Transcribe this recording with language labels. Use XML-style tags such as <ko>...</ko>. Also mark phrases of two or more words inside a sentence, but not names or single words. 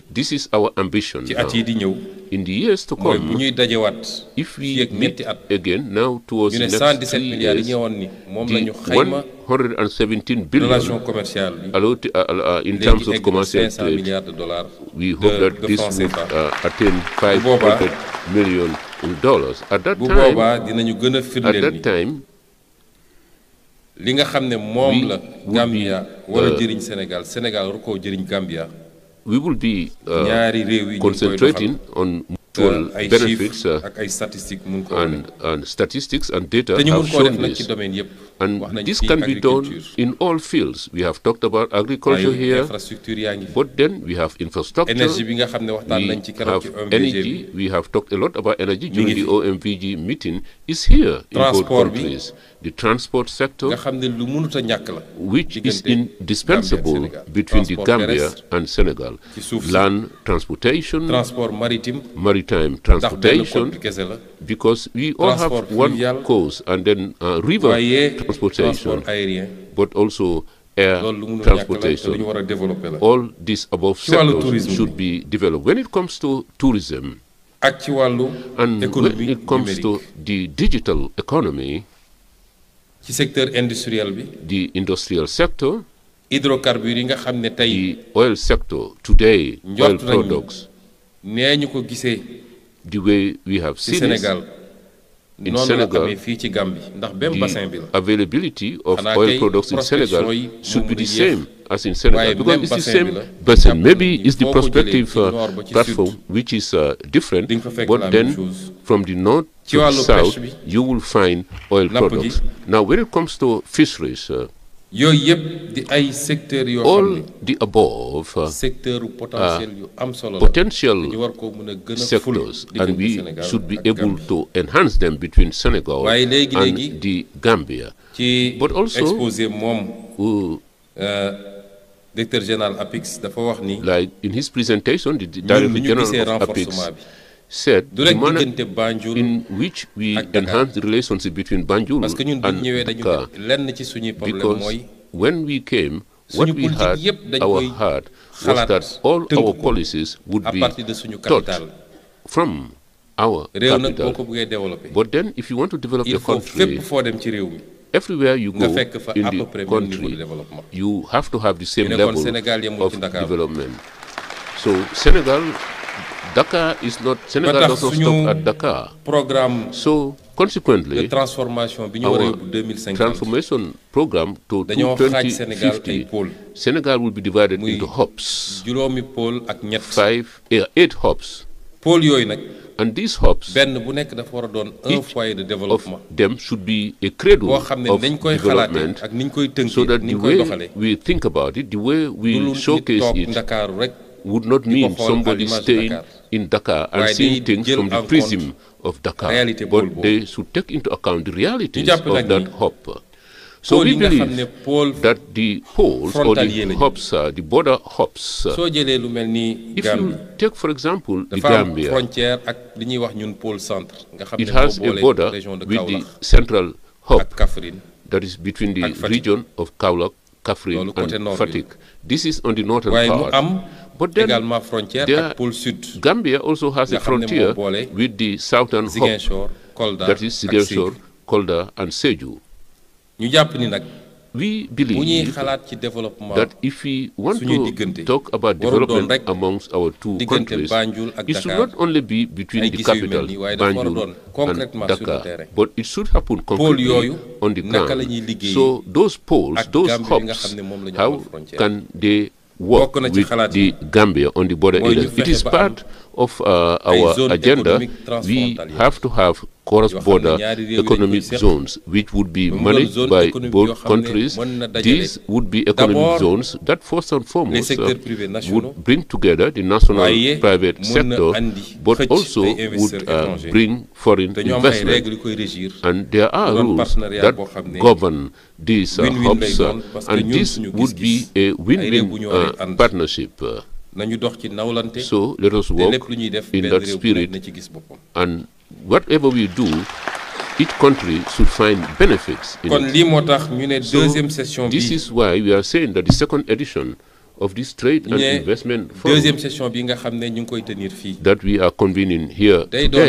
<en>This is our ambition now. In the years to come, if we meet again now towards the next 3 years, the 117 billion in terms of commercial trade, we hope that this would attain $500 million dollars. At that</en> <wo>bu boobaa dinañu gën a</wo> <en>at</en> <wo>firndeel</wo> <en>that</en> <wo>ni</wo> <en>time,</en> <wo>li nga xam ne moom la</wo> <en>would Gambia be,</en> <wo>war a jëriñ Sénégal Sénégal war koo jëriñ Gambia</wo> <en>we will be</en> <wo>ñaari réew yi ñu ngi koy doxal</wo> <en>concentrating on mutual</en> <wo>ay</wo> <en>benefits</en> <wo>chiffres ak ay statistiques mun ko wane</wo> <en>and statistics and data</en> <wo>te ñu mun</wo> <en>have</en> <wo>koo def</wo> <en>shown</en> <wo>nag ci</wo> <en>this.</en> <wo>domaine yëpp</wo> <en>And</en> <wo>wax nañ</wo> <en>this</en> <wo>ci</wo> <en>can be done agriculture in all fields. We have talked about agriculture</en> <wo>ay</wo> <en>here,</en> <wo>infrastructure yaa ngi fi</wo> <en>but then we have infrastructure.</en> <wo>énergie bi nga xam ne waxtaan</wo> <en>We</en> <wo>nañ ci keroog</wo> <en>have</en> <wo>ci OMVG</wo> <en>energy.</en> <wo>bi</wo> <en>We have talked a lot about energy during</en> <wo>ngi</wo> <en>the</en> <wo>fi.</wo> <en>OMVG meeting. Is here in both</en> <wo>Transport bi.</wo> <en>countries. The transport sector,</en> <wo>nga xam ne lu mënut a ñàkk la</wo> <en>which is</en> <wo>diggante</wo> <en>indispensable</en> <wo>Gambie ak Sénégal.</wo> <en>between the</en> <fr>Transport</fr> <en>Gambia</en> <fr>terrestre</fr> <en>and Senegal.</en> <wo>ci suuf si.</wo> <en>Land transportation,</en> <fr>transport maritime</fr> <en>maritime</en> <wo>ndax benn</wo> <en>transportation,</en> <wo>code bi kese la</wo> <en>because we all have</en> <fr>Transport</fr> <en>one</en> <fr>fluvial.</fr> <en>coast, and then river</en> <wo>waaye</wo> <en>transportation,</en> <fr>transport aérien</fr> <en>but also air</en> <wo>loolu lu mënul ñàkk la te lu ñu</wo> <en>transportation.</en> <wo>war a développer la</wo> <en>All these above</en> <wo>Ci wàllu</wo> <en>sectors</en> <wo>tourisme</wo> <en>should be developed. When it comes to tourism</en> <wo>ak ci wàllu</wo> <en>and when</en> <fr>économie</fr> <en>it comes to</en> <fr>numérique</fr> <en>the digital economy,</en> <wo>ci</wo> <fr>secteur industriel</fr> <wo>bi</wo> <en>the industrial sector,</en> <wo>hydrocarbures yi nga xam ne tey</wo> <en>the oil sector today, oil</en> <wo>njort nañu</wo> <en>products,</en> <wo>nee ñu ko gisee</wo> <en>the way we have</en> <wo>ci</wo> <en>seen it,</en> <wo>Sénégal</wo> <en>in</en> <wo>noonu la</wo> <en>Sénégal,</en> <wo>amee fii ci Gambie ndax</wo> <fr>même bassin</fr> <wo>bi</wo> <en>the</en> <wo>la</wo> <en>availability of</en> <wo>Xanaa</wo> <en>oil</en> <wo>kay</wo> <en>products in</en> <wo>prospection</wo> <en>Senegal</en> <wo>yi</wo> <en>should</en> <wo>moo</wo> <en>be the</en> <wo>mën a yéex.</wo> <en>same as in Senegal,</en> <wo>Waaye</wo> <en>because</en> <wo>même</wo> <en>it's the</en> <wo>bassin</wo> <en>same</en> <wo>bi la,</wo> <en>basin.</en> <wo>jàpp</wo> <en>Maybe</en> <wo>nañu</wo> <en>it's the</en> <wo>foo ko jëlee</wo> <en>prospective</en> <wo>ci nord ba ci</wo> <en>platform</en> <wo>sud,</wo> <en>which is different,</en> <wo>di nga fa fekk</wo> <en>but</en> <wo>la</wo> <en>then</en> <fr>même chose.</fr> <en>from the north</en> <wo>Ci</wo> <en>to the</en> <wo>wàllu</wo> <en>south,</en> <wo>pêche bi,</wo> <en>you will find oil</en> <wo>napp gi.</wo> <en>products. Now, when it comes to fisheries,</en> <wo>yooyu yëpp di ay secteurs yoo xam</wo> <en>all</en> <wo>ne</wo> <en>the above</en> <fr>secteur potentiel</fr> <wo>yu am solo la</wo> <en>potential</en> <wo>ñu war koo mën a gën a ful</wo> <en>sectors, and</en> <wo>diggante</wo> <en>we</en> <wo>Sénégal</wo> <en>should be</en> <wo>ak</wo> <en>able</en> <wo>Gambie.</wo> <en>to enhance them between Senegal</en> <wo>Waaye léegi-léegi</wo> <en>and the Gambia.</en> <wo>ci</wo> <en>But also,</en> <wo>exposé moom</wo> <en>Who,</en> <fr>directeur général</fr> <wo>APIX dafa wax ni</wo> <en>like in his presentation, the</en> <wo>ñun</wo> <en>Director</en> <wo>lu ñu gisee</wo> <en>General of APIX</en> <wo>renforcement bi</wo> <en>said</en> <wo>du</wo> <en>the</en> <wo>rek</wo> <en>manner</en> <wo>diggante Banjul</wo> <en>in which we</en> <wo>ak Dakar.</wo> <en>enhance the relationship between Banjul</en> <fr>parce que</fr> <wo>ñun bu ñu</wo> <en>and</en> <wo>ñëwee dañu</wo> <en>Dakar,</en> <wo>ne lenn ci suñuy problème</wo> <en>because</en> <wo>mooy</wo> <en>when we came, what</en> <wo>suñu</wo> <en>we</en> <wo>politique</wo> <en>had</en> <wo>yëpp dañ</wo> <en>our</en> <wo>koy</wo> <en>heart was</en> <wo>xalaat</wo> <en>that all</en> <wo>tënk</wo> <en>our</en> <wo>ko</wo> <en>policies would</en> <fr>à</fr> <en>be</en> <fr>partir de suñu</fr> <en>taught</en> <wo>capital</wo> <en>from our</en> <wo>réew nag boo</wo> <en>capital.</en> <wo>ko bëggee développer</wo> <en>But then, if you want to develop</en> <fr>il</fr> <en>a</en> <fr>faut</fr> <en>country,</en> <wo>fépp foo dem ci réew mi</wo> <en>everywhere you</en> <wo>nga</wo> <en>go</en> <wo>fekk fa</wo> <en>in</en> <fr>à peu</fr> <en>the</en> <fr>près même niveau de</fr> <en>country,</en> <fr>développement</fr> <en>you have to have the same</en> <wo>ñu ne kon</wo> <en>level</en> <wo>Sénégal yemul</wo> <en>of</en> <wo>ci Dakar</wo> <en>development. So Senegal, Dakar is not,</en> <wo>ba</wo> <en>Senegal</en> <wo>tax</wo> <en>doesn't</en> <wo>suñu</wo> <en>stop at Dakar.</en> <fr>programme</fr> <en>So</en> <fr>de</fr> <en>consequently,</en> <wo>transformation bi ñu war a</wo> <en>our</en> <wo>yóbbu 2050</wo> <en>transformation program to</en> <wo>dañoo xaaj Sénégal ay</wo> <en>2050,</en> <wo>pôle</wo> <en>Senegal will be divided</en> <wo>muy</wo> <en>into hubs,</en> <wo>juróomi pôle ak ñett</wo> <en>8 hubs.</en> <wo>pôle yooyu nag</wo> <en>And these hubs,</en> <wo>benn bu nekk dafa war a doon un</wo> <en>each</en> <fr>foyer de</fr> <en>of</en> <fr>développement</fr> <en>them should be a cradle</en> <wo>boo xam ne</wo> <en>of</en> <wo>dañ koy xalaatee</wo> <en>development,</en> <wo>ak ni ñu koy</wo> <en>so</en> <wo>tënkee</wo> <en>that</en> <wo>ak ni</wo> <en>the</en> <wo>ñu koy</wo> <en>way</en> <wo>doxalee</wo> <en>we think about it, the way</en> <wo>du</wo> <en>we</en> <wo>lu nit</wo> <en>showcase</en> <wo>toog</wo> <en>it,</en> <wo>Ndakaaru rek</wo> <en>would not</en> <wo>di ko</wo> <en>mean</en> <wo>xool</wo> <fr>à</fr> <en>somebody</en> <fr>l'image de</fr> <en>staying</en> <fr>Dakar.</fr> <en>in Dakar and</en> <wo>Waaye</wo> <en>seeing</en> <wo>dañuy</wo> <en>things</en> <wo>jël</wo> <en>from the</en> <fr>en</fr> <en>prism</en> <fr>compte</fr> <en>of Dakar,</en> <wo>réalité pôle</wo> <en>but</en> <wo>boobu.</wo> <en>they should take into account the realities</en> <wo>jàpp</wo> <en>of</en> <wo>nag</wo> <en>that</en> <wo>ni</wo> <en>hub. So</en> <wo>pôle</wo> <en>we</en> <wo>yi nga xam ne</wo> <en>believe</en> <wo>pôle</wo> <en>that the poles or</en> <wo>frontalier</wo> <en>the</en> <wo>lañu.</wo> <en>hubs, the border hubs,</en> <wo>soo jëlee lu mel ni</wo> <en>if</en> <wo>Gambie</wo> <en>you take, for example, the</en> <wo>dafa am</wo> <en>Gambia,</en> <wo>frontière ak li ñuy wax ñun</wo> <fr>pôle centre</fr> <wo>nga xam</wo> <en>it</en> <wo>ne</wo> <en>has</en> <wo>moo</wo> <en>a</en> <wo>boole</wo> <en>border</en> <fr>région de</fr> <en>with the</en> <fr>Kaolack</fr> <en>central hub</en> <wo>ak Kaffrine</wo> <en>that is between the</en> <wo>ak Fatick.</wo> <en>region of Kaolack, Kaffrine,</en> <wo>Loolu côté</wo> <en>and</en> <wo>nord bi la.</wo> <en>Fatick. This is on the northern</en> <wo>waaye mu</wo> <en>part.</en> <wo>am</wo> <en>But then</en> <fr>également frontière</fr> <en>there-</en> <wo>ak pôle sud</wo> <en>Gambia also has</en> <wo>nga</wo> <en>a</en> <wo>xam ne moo</wo> <en>frontier</en> <wo>boole</wo> <en>with the southern hub,</en> <wo>Ziguinchor Kolda</wo> <en>that is</en> <wo>ak</wo> <en>Ziguinchor,</en> <wo>Sédhiou.</wo> <en>Kolda, and Sédhiou.</en> <wo>ñu jàpp ni nag</wo> <en>We</en> <wo>bu ñuy</wo> <en>believe</en> <wo>xalaat ci développement</wo> <en>that if we want</en> <wo>suñuy</wo> <en>to</en> <wo>diggante</wo> <en>talk about</en> <wo>warul doon</wo> <en>development</en> <wo>rek</wo> <en>amongst our two</en> <wo>diggante</wo> <en>countries,</en> <wo>Banjul ak</wo> <en>it should</en> <wo>Dakar</wo> <en>not only be between</en> <wo>ay</wo> <en>the</en> <wo>gis yu mel</wo> <en>capital,</en> <wo>nii waaye dafa war a doon</wo> <en>Banjul</en> <fr>concrètement</fr> <en>and</en> <fr>sur le</fr> <en>Dakar,</en> <fr>terrain.</fr> <en>but it should happen</en> <wo>pôle</wo> <en>concretely</en> <wo>yooyu</wo> <en>on the</en> <wo>naka la</wo> <en>ground.</en> <wo>ñuy liggéey</wo> <en>So those poles,</en> <wo>ak</wo> <en>those</en> <wo>Gambie bi nga</wo> <en>hubs,</en> <wo>xam ne moom la ñu</wo> <en>how</en> <wo>amal frontière.</wo> <en>can they work</en> <wo>Bokk na ci</wo> <en>with</en> <wo>xalaat</wo> <en>the</en> <wo>yi.</wo> <en>Gambia on the border</en> <wo>Mooy ñu</wo> <en>areas? It</en> <wo>fexe</wo> <en>is</en> <wo>ba</wo> <en>part of our</en> <fr>zone</fr> <en>agenda.</en> <fr>économique</fr> <en>We</en> <fr>transfrontalière.</fr> <en>have to have cross-border</en> <wo>ñaari réew yi dañ</wo> <en>economic</en> <wo>koy seq.</wo> <en>zones, which would be</en> <wo>Mu doon</wo> <en>managed</en> <fr>zone</fr> <en>by</en> <wo>économique yoo</wo> <en>both</en> <wo>xam ne</wo> <en>countries.</en> <wo>mën na dajale</wo> <en>These would be economic</en> <fr>d'abord</fr> <en>zones that, first and</en> <fr>les</fr> <en>foremost,</en> <fr>secteurs privés nationaux</fr> <en>would bring together the national</en> <wo>waaye</wo> <en>private</en> <wo>mën na</wo> <en>sector,</en> <wo>andi</wo> <en>but</en> <wo>xëcc</wo> <en>also</en> <wo>ay investisseurs</wo> <en>would</en> <wo>étrangers.</wo> <en>bring foreign</en> <wo>te ñu am ay</wo> <en>investment.</en> <wo>règles yu koy régir</wo> <en>And there are</en> <wo>mu doon</wo> <en>rules</en> <wo>partenariat</wo> <en>that</en> <wo>boo xam ne</wo> <en>govern these</en> <wo>win-win lay</wo> <en>hubs,</en> <wo>doon</wo> <fr>parce que</fr> <en>and</en> <wo>ñun</wo> <en>this</en> <wo>suñu</wo> <en>would be</en> <wo>gis-gis</wo> <en>a</en> <wo>ay réew bu</wo> <en>win-win</en> <wo>ñu war a ànd.</wo> <en>partnership.</en> <wo>nañu dox ci nawlante</wo> <en>So let us</en> <wo>te</wo> <en>work</en> <wo>lépp lu ñuy def</wo> <en>in</en> <wo>benn</wo> <en>that</en> <wo>réew bu</wo> <en>spirit,</en> <wo>nekk na ci gis boppam</wo> <en>and whatever we do, each country should find benefits in</en> <wo>kon</wo> <en>it.</en> <wo>lii moo tax ñu ne</wo> <en>So</en> <fr>deuxième session</fr> <en>this</en> <wo>bi</wo> <en>is why we are saying that the second edition of this trade</en> <wo>ñu</wo> <en>and</en> <wo>ne</wo> <en>investment forum</en> <fr>deuxième session</fr> <wo>bi nga xam ne ñu ngi koy tenir fii</wo> <en>that we are convening here</en> <wo>day doon</wo>